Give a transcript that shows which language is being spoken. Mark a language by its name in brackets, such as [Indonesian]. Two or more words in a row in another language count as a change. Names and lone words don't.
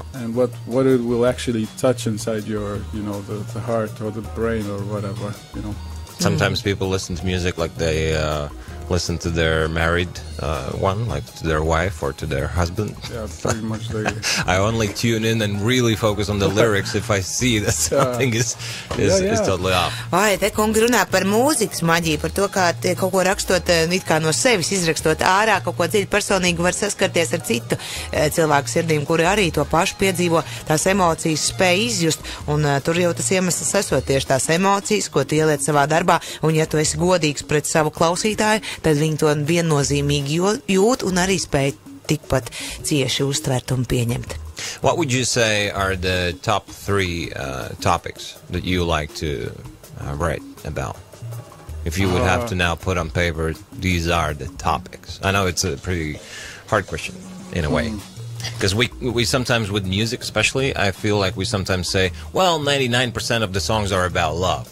[English] And what it will actually touch inside your, you know, the heart or the brain or whatever, you know. Sometimes people listen to music like they listen to their married one, like to their wife or to their husband. Yeah, pretty much. I only tune in and really focus on the lyrics if I see that something is totally off. [Latvian] Vai, te kungi runā par mūzikas maģiju, par to, kā kaut ko rakstot, it kā no sevis izrakstot ārā, kaut ko dziļi personīgi var saskarties ar citu cilvēku sirdīm, kuri arī to pašu piedzīvo, tās emocijas spēj izjust, un tur jau tas iemesls esot tieši tās emocijas, ko tu ieliec savā darbā, un ja tu esi godīgs pret savu klausītāju, tad viņi to viennozīmīgi jūt un arī spēj tikpat cieši uztvert un pieņemt. [English] What would you say are the top 3 topics that you like to write about? If you would have to now put on paper, these are the topics. I know it's a pretty hard question in a way. Because we sometimes, with music especially, I feel like we sometimes say, well, 99% of the songs are about love.